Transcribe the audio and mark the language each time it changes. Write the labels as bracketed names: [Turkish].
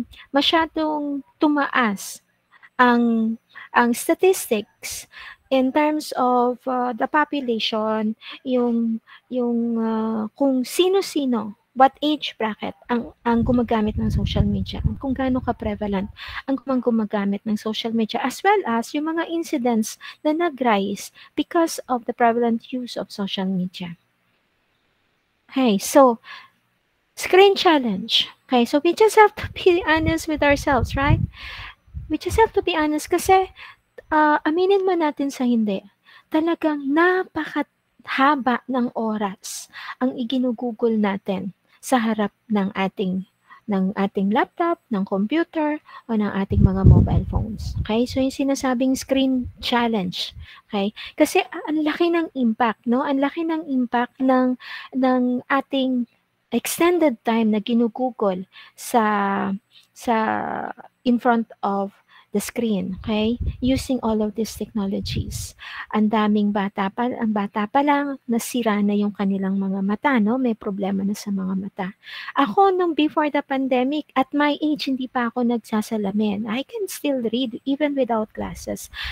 [Filipino] Masyadong tumaas ang statistics in terms of the population, yung kung sino-sino, what age bracket ang gumagamit ng social media, kung gaano ka-prevalent ang gumagamit ng social media, as well as yung mga incidents na nag-rise because of the prevalent use of social media. [English] Okay, so screen challenge. Okay, so we just have to be honest with ourselves, right? We just have to be honest [Filipino] kasi aminin man natin sa hindi, talagang napakahaba ng oras ang iginugugol natin sa harap ng ating laptop, ng computer, o ng ating mga mobile phones. Okay? So, yung sinasabing screen challenge. Okay? Kasi ang laki ng impact, no? Ang laki ng impact ng ating extended time na ginugugol sa in front of the screen, okay? [English] Using all of these technologies. [Filipino] Ang bata pa lang, nasira na yung kanilang mga mata, no? May problema na sa mga mata. Ako, nung before the pandemic, [English] at my age, [Filipino] hindi pa ako nagsasalamin. [English] I can still read even without glasses.